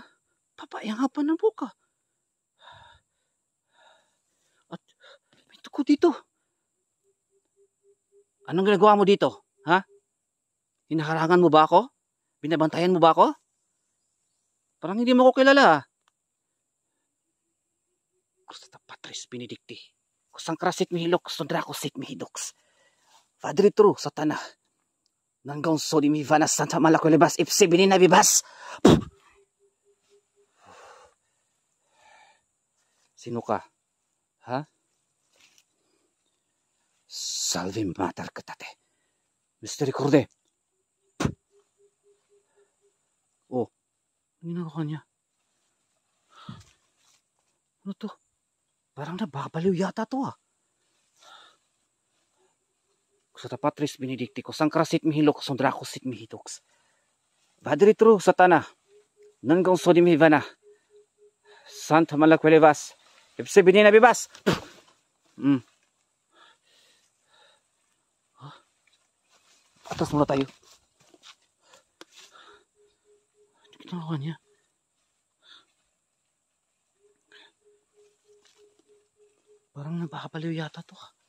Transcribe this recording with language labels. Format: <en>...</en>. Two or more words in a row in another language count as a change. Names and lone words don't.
<tl>Papayangapan ng buka. At may dugo dito. Anong ginagawa mo dito? Ha? Hinaharangan mo ba ako? Binabantayan mo ba ako? Parang hindi mo ko kilala ah. Kusta Patris Benedicti. Kusang krasit mihilok, sundrako sit mihidoks. Vadritru sa tanah. Nanggaon so di mi vanas santa malako lebas ipsi binina bibas. Sino ka? Ha? Salve matar katate. Misericorde. Oh, ano ginagawa niya? Ano to? Parang nababaliw yata to ah. Kusata Patris Benedicti ko sangkrasit mihilok sundrako sit mihitoks. Vadritru sa tanah. Nanggaon so di mi vana. Santa Malakwelevas. Ipsi binina bibas. Atas muna tayo. Ano ginagawa niya? Parang nababaliw yata to.</tl>